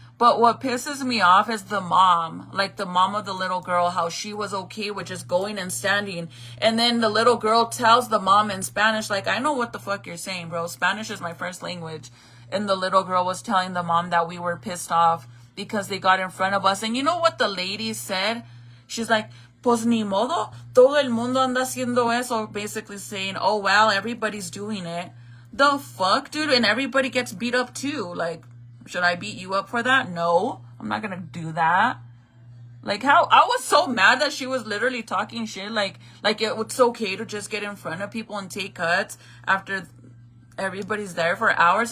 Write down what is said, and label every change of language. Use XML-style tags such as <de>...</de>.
<en>But what pisses me off is the mom, like the mom of the little girl, how she was okay with just going and standing. And then the little girl tells the mom in Spanish, like, I know what the fuck you're saying, bro. Spanish is my first language. And the little girl was telling the mom that we were pissed off because they got in front of us. And you know what the lady said? She's like,</en> <es>pues ni modo, todo el mundo anda haciendo eso.</es> <en>Basically saying, oh, well, everybody's doing it. The fuck, dude? And everybody gets beat up too. Like, should I beat you up for that? No, I'm not gonna do that. Like, how I was so mad that she was literally talking shit. Like it's okay to just get in front of people and take cuts after everybody's there for hours.</en>